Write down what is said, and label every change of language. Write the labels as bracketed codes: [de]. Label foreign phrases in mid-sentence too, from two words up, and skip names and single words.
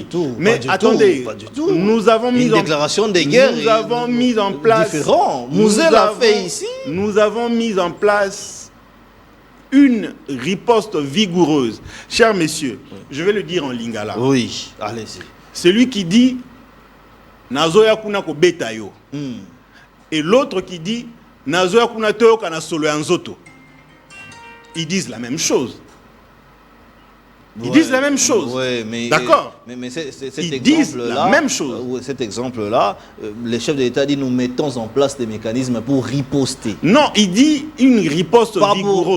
[fr] Mais attendez, nous avons mis une déclaration de guerre. Nous avons mis en place. Différent. Mouzé l'a fait ici. Nous avons mis en place une riposte vigoureuse. Chers messieurs, je vais le dire en lingala. Oui, allez-y. Celui qui dit [ln] Nazoya kuna ko beta yo. [fr] Et l'autre qui dit [ln] Nazoya kuna teo kana solo anzoto. [fr] Ils disent la même chose. Ils disent la même chose. Ouais, mais d'accord. Mais cet ils disent la même chose. Cet exemple-là, les chefs de l'État disent nous mettons en place des mécanismes pour riposter. Non, il dit une riposte vigoureuse.